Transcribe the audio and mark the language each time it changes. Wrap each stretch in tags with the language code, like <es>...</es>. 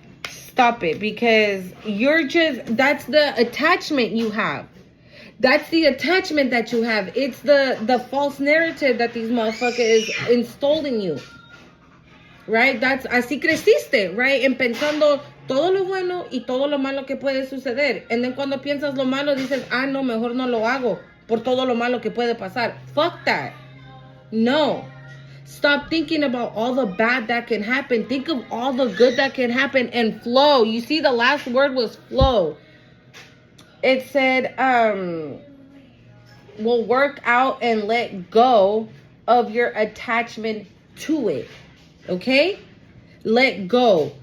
<en>Stop it, because that's the attachment you have. That's the attachment that you have. It's the false narrative that these motherfuckers installed in you. Right? That's</en> <es>así creciste,</es> <en>right?</en> <es>En pensando todo lo bueno y todo lo malo que puede suceder.</es> <en>And then</en> <es>cuando piensas lo malo dices, no, mejor no lo hago por todo lo malo que puede pasar.</es> <en>Fuck that. No. Stop thinking about all the bad that can happen. Think of all the good that can happen and flow. You see, the last word was flow. It said, will work out and let go of your attachment to it. Okay? Let go.</en>